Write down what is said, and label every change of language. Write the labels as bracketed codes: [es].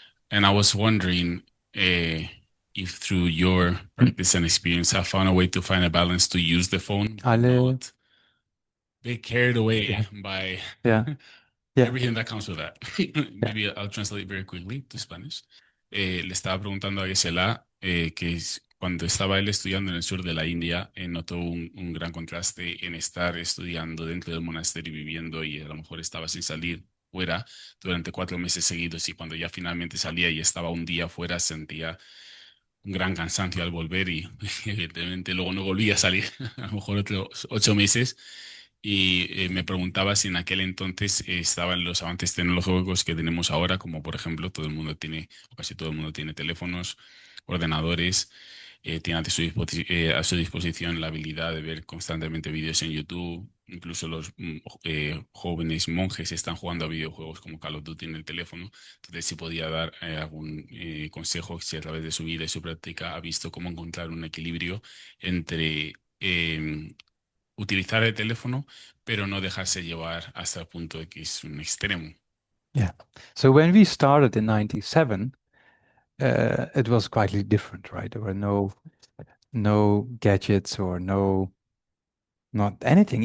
[en] And I was wondering if through your practice and experience, have found a way to find a balance to use the phone, but not be carried away by everything that comes with that. Maybe I'll translate very quickly to Spanish. [es] Le estaba preguntando a Gisela que cuando estaba él estudiando en el sur de la India, notó un gran contraste en estar estudiando dentro del monasterio viviendo y a lo mejor estaba sin salir fuera durante 4 meses seguidos y cuando ya finalmente salía y estaba un día fuera sentía un gran cansancio al volver y evidentemente luego no volvía a salir, a lo mejor otros 8 meses. Y me preguntaba si en aquel entonces estaban los avances tecnológicos que tenemos ahora, como por ejemplo todo el mundo tiene, o casi todo el mundo tiene teléfonos, ordenadores, tiene a su disposición la habilidad de ver constantemente vídeos en YouTube. Incluso los jóvenes monjes están jugando a videojuegos como Call of Duty en el teléfono. Entonces, si podía dar algún consejo, si a través de su vida y su práctica ha visto cómo encontrar un equilibrio entre utilizar el teléfono, pero no dejarse llevar hasta el punto de que es un extremo. [en] Yeah. So when we started in 97, it was quite different, right? There were no no gadgets or not anything.